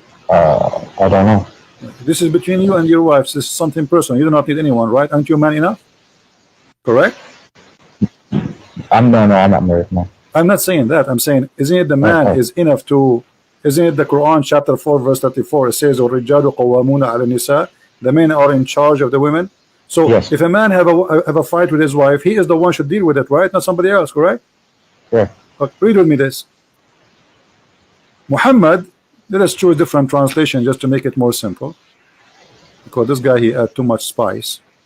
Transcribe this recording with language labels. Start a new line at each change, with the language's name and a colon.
English: I don't know. This is between you and your wives. This is something personal. You do not need anyone, right? Aren't you man enough? Correct. I'm not married. No. I'm not saying that. I'm saying, isn't it the man Oh, is enough to? Isn't it the Quran chapter 4 verse 34? It says,
Arabic: "الرجال قوامون على النساء."
English: The men are in charge of the women. So yes. if a man have a fight with his wife, he is the one should deal with it, right? Not somebody else, correct? Yeah. Okay, read with me this. Muhammad. Let us choose different translation just to make it more simple, because this guy he add too much spice.